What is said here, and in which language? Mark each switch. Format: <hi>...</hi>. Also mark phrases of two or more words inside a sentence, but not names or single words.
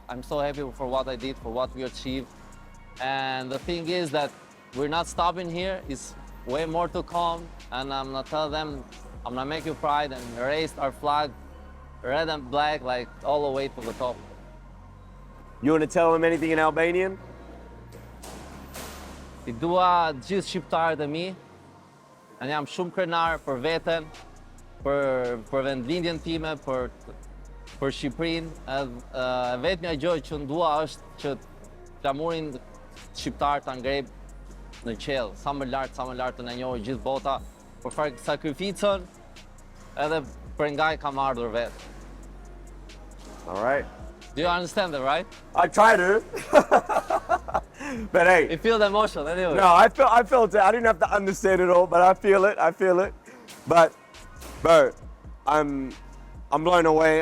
<en>I'm so happy for what I did, for what we achieved. And the thing is that we're not stopping here. It's way more to come, and I'm gonna tell them, I'm gonna make you proud and raise our flag, red and black, like all the way to the top. You want to tell them anything in Albanian?</en> <sq>I dua gjithë shqiptarët e mi, e jam shumë krenar për veten, për vendlindjen time, për Shqipërinë. Edhe vetmja gjë që dua është që flamurin shqiptar ta ngrejë në qell, sa më lart të na njohë gjithë bota, për sakrificën edhe për nga i kam ardhur vetë.</sq> <en>All right. Do you understand that, right? I try to. But hey. You feel the emotion anyway. No, I felt it. I didn't have to understand it all, but I feel it. But, bro, I'm blown away.</en>